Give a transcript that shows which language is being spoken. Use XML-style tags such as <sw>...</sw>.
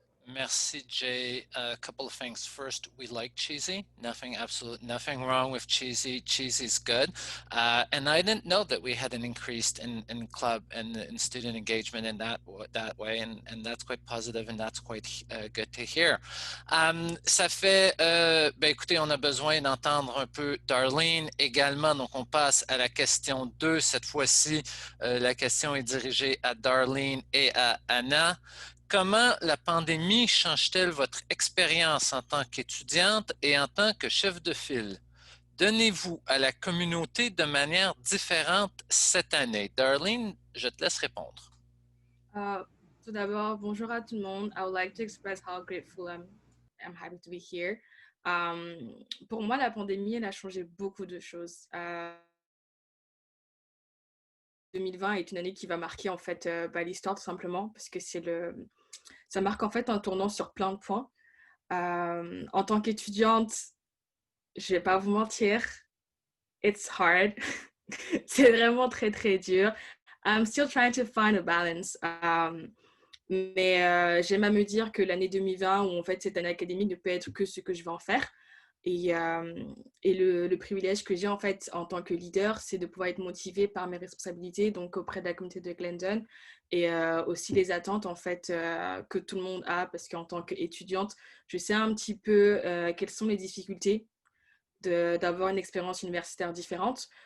<en>Merci, Jay. A couple of things. First, we like cheesy. Absolutely nothing wrong with cheesy. Cheesy's good. And I didn't know that we had an increase in club and in student engagement in that way. And that's quite positive and that's quite good to hear.</en> <fr>Ça fait, écoutez, on a besoin d'entendre un peu Darlene également. Donc, on passe à la question 2. Cette fois-ci, la question est dirigée à Darlene et à Anna. Comment la pandémie change-t-elle votre expérience en tant qu'étudiante et en tant que chef de file? Donnez-vous à la communauté de manière différente cette année? Darlene, je te laisse répondre. Tout d'abord, bonjour à tout le monde.</fr> <en>I would like to express how grateful I'm happy to be here.</en> <fr>Pour moi, la pandémie, elle a changé beaucoup de choses. 2020 est une année qui va marquer en fait l'histoire tout simplement parce que ça marque en fait un tournant sur plein de points. En tant qu'étudiante, je vais pas vous mentir,</fr> <en>it's hard.</en> <fr>C'est vraiment très très dur.</fr> <en>I'm still trying to find a balance.</en> <fr>Mais j'aime à me dire que l'année 2020, où en fait cette année académique ne peut être que ce que je vais en faire. Et le privilège que j'ai en fait en tant que leader, c'est de pouvoir être motivée par mes responsabilités, donc auprès de la communauté de Glendon, et aussi les attentes en fait que tout le monde a, parce qu'en tant qu'étudiante, je sais un petit peu quelles sont les difficultés d'avoir une expérience universitaire différente.</fr>